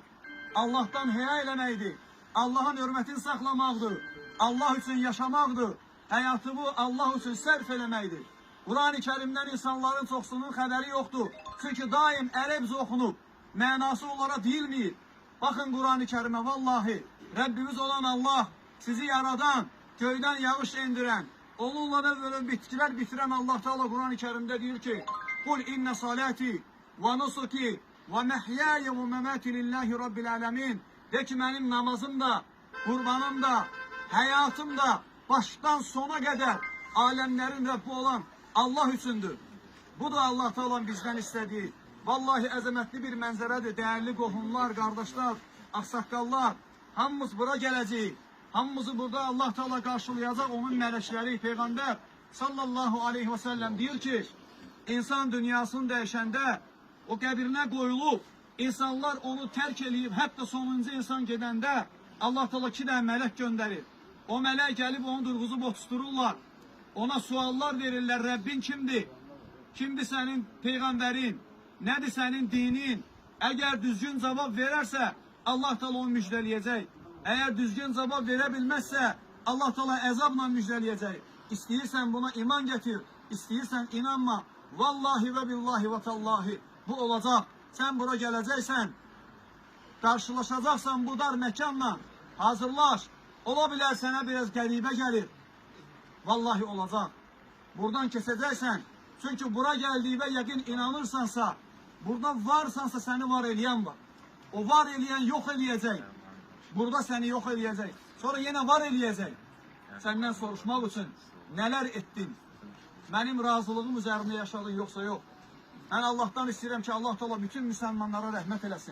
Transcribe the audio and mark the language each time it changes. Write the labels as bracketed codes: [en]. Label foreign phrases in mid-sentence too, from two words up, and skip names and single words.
[az] Allah'tan həya eləməkdir. Allah'ın hörmətini saxlamaqdır. Allah üçün yaşamaqdır. Həyatımı Allah üçün sərf eləməkdir. Kur'an-ı Kerim'den insanların çoxsunun xəbəri yoxdur. Çünki daim ərəbcə oxunub, mənası onlara deyilməyib. Baxın Kur'an-ı Kerim'e, vallahi Rabbimiz olan Allah, sizi yaradan, göydən yağış indirən, onunla da böyle bitkilər bitirən Allah Teala [tr] Kur'an-ı Kerim'de diyor ki, [ar] قل إن صلاتي ونسكي ومحياي ومماتي لله رب العالمين. [tr] De ki benim namazım da, kurbanım da, hayatım da baştan sona kadar alemlerin Rabbi olan Allah üçündür. Bu da Allah Teala'nın bizden istediği. Vallahi [az] əzəmətli bir mənzərədir. Değerli qohumlar, kardeşler, aksakallar, hamımız bura gələcəyik. [tr] Hamımızı burada Allah Teala karşılayacak. [az] Onun mələkləri, Peygamber [ar] صلى الله عليه وسلم [az] diyor ki, insan dünyasını dəyişəndə o qəbrinə qoyulub, insanlar onu tərk eləyib, hətta sonuncu insan gedəndə Allah Teala 2 dənə mələk göndərir. O mələk gəlib onu durğuzub otustururlar. Ona suallar verirler. Rabbin kimdir? [tr] Kimdir senin peygamberin? Nedir senin dinin? Eğer düzgün cevap verirse Allah Teala onu müjdeleyecek. Eğer düzgün cevap verebilmezse Allah Teala əzabla müjdeleyecek. [az] İstəyirsən buna iman getir. İstəyirsən inanma. [ar] والله وبالله وتالله [tr] bu olacak. Sen bura geleceksen, karşılaşacaksan bu dar mekanla hazırlaş. [az] Ola bilər sənə biraz qəribə gəlir. [tr] Vallahi olacak. Buradan keseceksen, çünkü bura geldiğinde yakın inanırsansa, Burada varsansa seni var eləyən var. [az] O var eləyən yox eləyəcək. Burada səni yox eləyəcək. Sonra yenə var eləyəcək. Səndən soruşmaq üçün nələr etdin? Mənim razılığım üzərində yaşadın yoxsa yox? Mən Allahdan istəyirəm ki, Allah Teala bütün müsəlmanlara rəhmət eləsin.